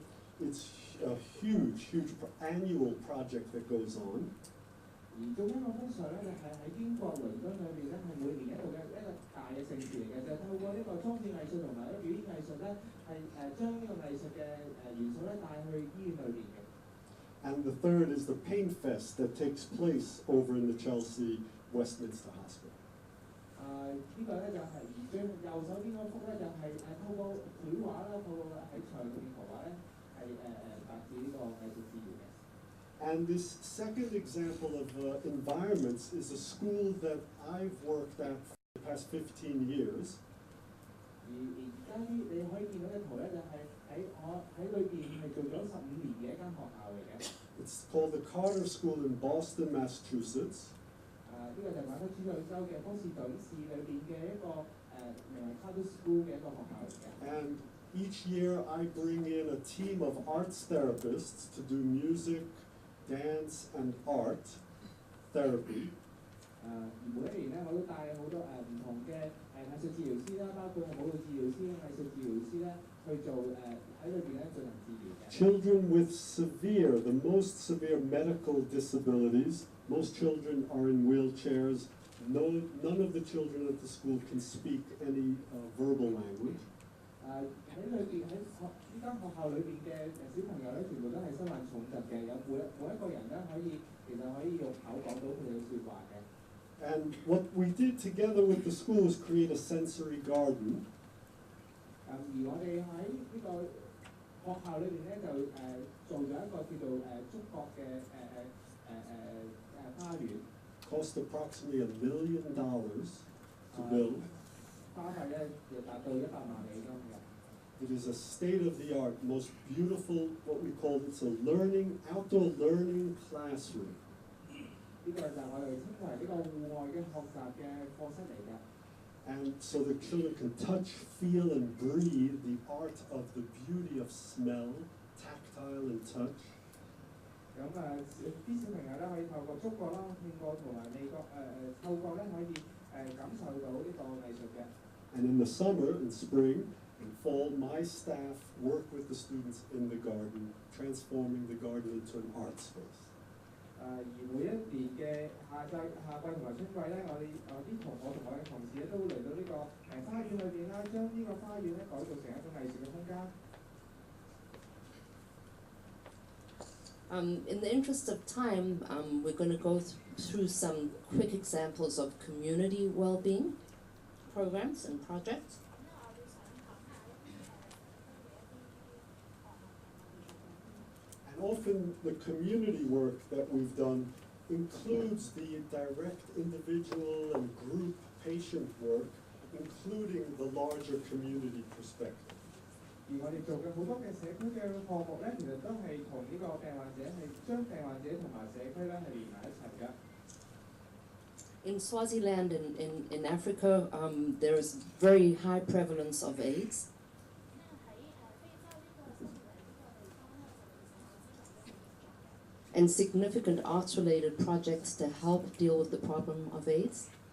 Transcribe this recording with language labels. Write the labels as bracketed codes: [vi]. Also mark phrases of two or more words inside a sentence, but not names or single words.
[en] It's a huge annual project that goes on. [yue] 而中央個通常咧就係喺英國倫敦裏邊咧係每年一度嘅一個大嘅盛事嚟嘅，就係透過呢個裝置藝術同埋一個表演藝術咧係將呢個藝術嘅元素咧帶去醫院裏邊嘅。 [en] And the third is the Pain Fest that takes place over in the Chelsea Westminster Hospital. [yue] 呢個咧就係而最右手邊嗰幅咧就係透過繪畫啦，透過喺牆上面圖畫咧係達至呢個藝術治療嘅。 [en] And this second example of environments is a school that I've worked at for the past 15 years. [yue] 而家啲你可以見到嘅圖咧就係喺裏邊係做咗15年嘅一間學校嚟嘅。 [en] It's called the Carter School in Boston, Massachusetts. [yue] 呢個就係馬克思主州嘅波士頓市裏邊嘅一個名為 Charter School 嘅一個學校嚟嘅。 [en] And each year I bring in a team of arts therapists to do music, dance, and art therapy. [yue] 每一年咧，我都帶好多唔同嘅藝術治療師啦，包括係舞蹈治療師、藝術治療師咧，去做喺裏邊咧進行治療嘅。 [en] Children with the most severe medical disabilities. Most children are in wheelchairs. None of the children at the school can speak any verbal language. [yue] 喺裏邊喺呢間學校裏邊嘅小朋友咧，全部都係身患重疾嘅，有每一個人咧其實可以用口講到佢哋嘅説話嘅。 [en] And what we did together with the school was create a sensory garden. [yue] 而我哋喺呢個學校裏邊咧，就做咗一個叫做觸覺嘅花園。 [en] Cost approximately $1 million to build. [yue] 花費咧就達到100萬美金嘅。 [en] It is a state-of-the-art, most beautiful, what we call it's a outdoor learning classroom. [yue] 呢個就係我哋稱為呢個戶外嘅學習嘅課室嚟嘅。 [en] And so the children can touch, feel, and breathe the art of the beauty of smell, tactile and touch. [yue] 咁啲小朋友咧可以透過觸覺啦、聽覺同埋味覺嗅覺咧可以感受到呢個藝術嘅。 [en] And in the summer, in spring, and fall, my staff work with the students in the garden, transforming the garden into an art space. [yue] 而每一年嘅夏季同埋春季咧，我同我嘅同事咧都會嚟到呢個花園裏邊啦，將呢個花園咧改造成一種藝術嘅空間。 [en] In the interest of time, we're going to go through some quick examples of community well-being programs and projects. And often the community work that we've done includes the direct individual and group patient work, including the larger community perspective. [yue] 而我哋做嘅好多嘅社區嘅項目咧，其實都係同呢個病患者係將病患者同埋社區咧係連埋一齊嘅。 [en] In Swaziland, in Africa, there is very high prevalence of AIDS. And significant arts-related projects to help deal with the problem of AIDS.